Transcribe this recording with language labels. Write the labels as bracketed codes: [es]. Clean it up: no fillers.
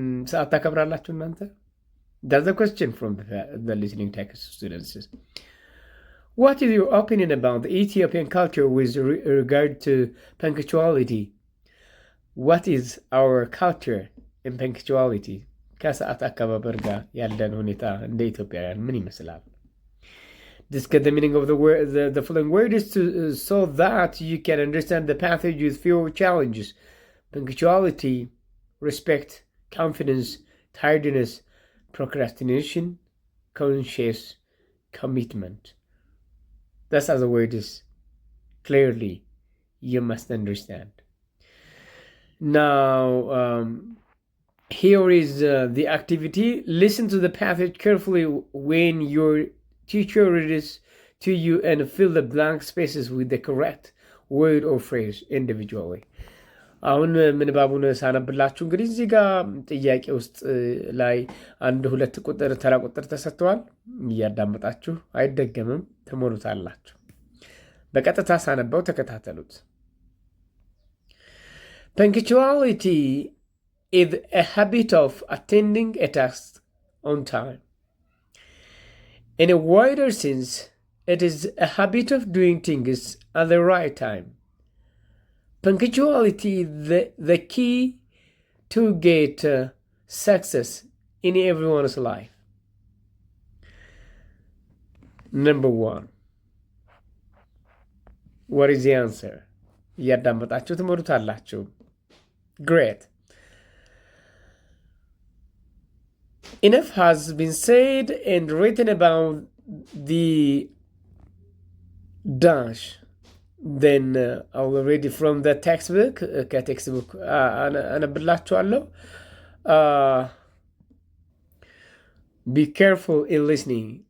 [am] ሰዓት ታከብራላችሁ እናንተ? [en] That's the question from the listening text, students. What is your opinion about the Ethiopian culture with regard to punctuality? what is our culture in punctuality? [am] ከሰዓት አከባበር ጋር ያለን ሁኔታ እንደ ኢትዮጵያውያን ምን ይመስላል? [en] Discuss the meaning of the word, the following words so that you can understand the passage with fewer challenges. Punctuality, respect, confidence, tardiness, procrastination, conscious, commitment. That's how the word is. Clearly, you must understand. Now, here is the activity. Listen to the passage carefully when your teacher reads to you and fill the blank spaces with the correct word or phrase individually. [am] አሁን ምንባቡን ሳነብላችሁ እንግዲህ እዚህ ጋር ጥያቄ ውስጥ ላይ 1-2 ቁጥር ተራ ቁጥር ተሰጥተዋል። እያዳመጣችሁ አይደገምም፣ ትሞሉታላችሁ። በቀጥታ ሳነባው ተከታተሉት። [en] Punctuality is a habit of attending a task on time. In a wider sense, it is a habit of doing things at the right time. Punctuality is the key to get success in everyone's life. Number 1. What is the answer? [am] እያዳመጣችሁ ትሞሉታላችሁ። Great. [en] Enough has been said and written about the dash. Then I'll read it from the textbook. [am] ከቴክስትቡክ አነብላችኋለሁ። [en] Be careful in listening.